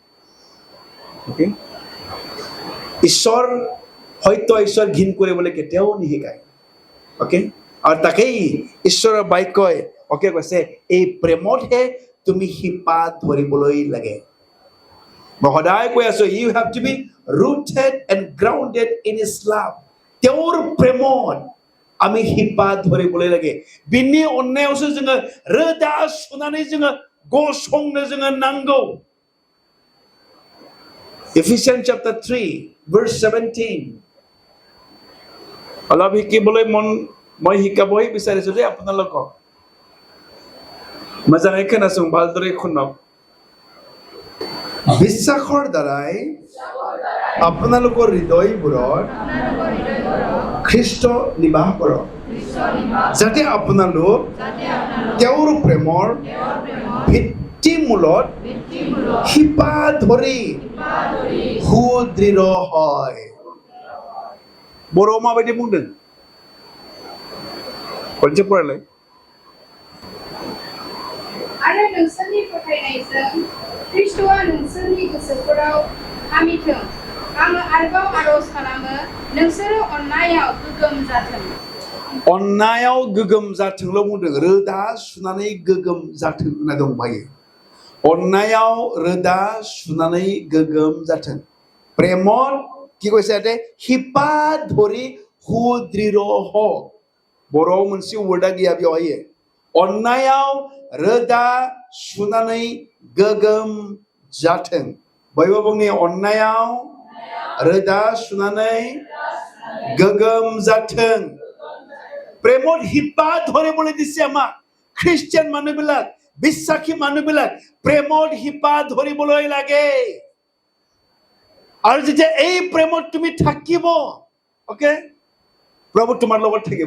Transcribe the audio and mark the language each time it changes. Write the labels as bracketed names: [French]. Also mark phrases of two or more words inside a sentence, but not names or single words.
[Assamese] ঈশ্বৰ সত্য ঈশ্বৰ ঘিণ কৰিবলৈ কেতিয়াও নিশিকায়। অকে, আৰু তাকেই ঈশ্বৰৰ বাক্যই কৈছে, এই প্ৰেমতহে তুমি শিপা ধৰিবলৈ লাগে। মই সদায় কৈ আছো, [English] you have to be rooted and grounded in his love. [Assamese] তেওঁৰ প্ৰেমত আমি শিপা ধৰিবলৈ লাগে। [Bodo] बिनि अननायावसो जोङो रोदा सुनानै जोङो गसंनो जोङो नांगौ। [English] Ephesians chapter 3 verse 17 [Assamese] অলপ শিকিবলৈ মই শিকাবই বিচাৰিছো যে আপোনালোকক [Bodo] मोजाङै खोनासं [Assamese] ভালদৰে শুনক। বিশ্বাসৰ দ্বাৰাই আপোনালোকৰ হৃদয়বোৰত খ্ৰীষ্ট নিবাস কৰক, যাতে আপোনালোক তেওঁৰ প্ৰেমৰ ভিত্তিমূলত শিপা ধৰি সুদৃঢ় হয়। [Bodo] बर'आव माबायदि बुंदों? खनसे फरायलाय। आरो नोंसोरनि फोथायनायजों ख्रीष्टआ नोंसोरनि गोसोफोराव हामिथों। आङो आरोबाव आरज खालामो, नोंसोरो अननायाव गोगोम जाथों। अननायाव गोगोम जाथोंल' बुंदों, रोदा सुनानै गोगोम जाथों होनना दंबायो। अननायाव रोदा सुनानै गोगोम जाथों। [Assamese] प्रेमत কি কৈছে ইয়াতে? শিপা ধৰি সুদৃঢ় হওক। [Bodo] बर'आव मोनसे वर्डा गैया बेवहाय। अननायाव रोदा सुनानै गोगोम जाथों। बयबो बुंनि अननायाव रोदा सुनानै गोगोम जाथों। [Assamese] প্রেমত শিপা ধৰিবলৈ দিছে আমাক। খ্ৰীষ্টিয়ান মানুহবিলাক, বিশ্বাসী মানুহবিলাক প্ৰেমত শিপা ধৰিবলৈ লাগে। আৰু যেতিয়া এই প্ৰেমত তুমি থাকিব, ওকে, প্ৰভু তোমাৰ লগত থাকিব।